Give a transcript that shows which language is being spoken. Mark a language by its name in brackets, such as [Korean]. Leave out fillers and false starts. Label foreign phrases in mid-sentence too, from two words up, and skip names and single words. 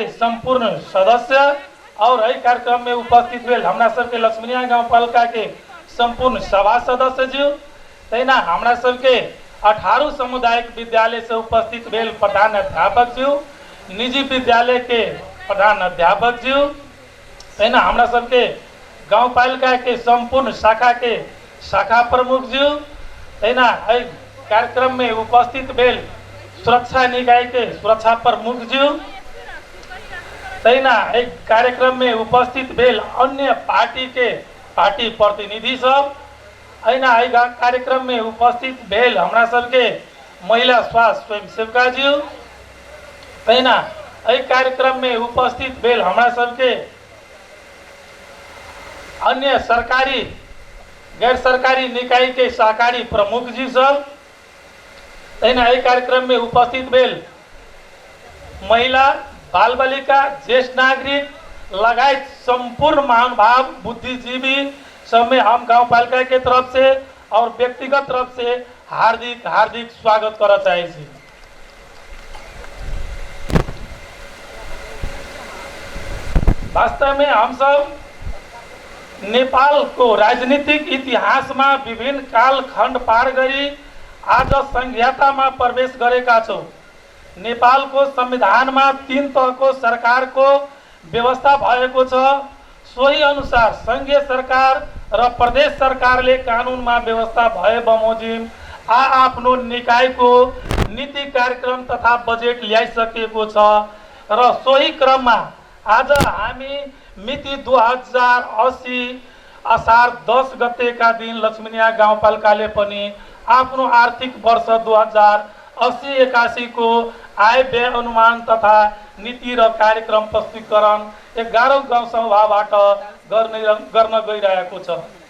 [Maithili] संपूर्ण सदस्य और एहि कार्यक्रम में उपस्थित भेल हमरा सबके लक्ष्मीनिया गाउँपालिका के संपूर्ण सभा सदस्य जी, तैना हमरा सबके 18 सामुदायिक विद्यालय से उपस्थित भेल प्रधान अध्यापक जी, निजी विद्यालय के प्रधान अध्यापक जी, तैना हमरा सबके गाउँपालिका के संपूर्ण शाखा के शाखा प्रमुख जी, तैना एहि कार्यक्रम में उपस्थित भेल सुरक्षा निकाय के सुरक्षा प्रमुख जी, तैना एक कार्यक्रम में उपस्थित भेल अन्य पार्टी के पार्टी प्रतिनिधि सब ऐना है कार्यक्रम में उपस्थित भेल हमरा सबके महिला स्वास्थ्य स्वयंसेविका जी ऐना एहि कार्यक्रम में उपस्थित भेल हमरा सबके अन्य सरकारी गैर सरकारी निकाय के सहकारी प्रमुख जी सब ऐना एहि कार्यक्रम में उपस्थित भेल महिला बाल बालिका ज्येष्ठ नागरिक लगायत संपूर्ण महानुभाव बुद्धिजीवी सब में हम गांव पालिका के तरफ से और व्यक्तिगत तरफ से हार्दिक हार्दिक स्वागत करना चाहिए। [Nepali] वास्तव में हम सब नेपाल को राजनीतिक इतिहास में विभिन्न काल खंड पार गरी आज संघीयता में प्रवेश गरेका छौं। नेपाल को संविधान में 3 तह को सरकार को व्यवस्था भएको छ। सोही अनुसार संघीय सरकार र प्रदेश सरकारले कानूनमा व्यवस्था भए बमोजिम आफ्नो निकाय को नीति कार्यक्रम तथा बजेट ल्याइसकेको छ र सोही क्रममा आज हामी मिति 2080 असार 10 गतेका दिन लक्ष्मीनिया गाउँपालिकाले पनि आफ्नो आर्थिक वर्ष 2080-81 को आय व्यय अनुमान तथा नीति र कार्यक्रम प्रस्तुतीकरण 11औं गाउँ सभाबाट गर्न गइरहेको छ।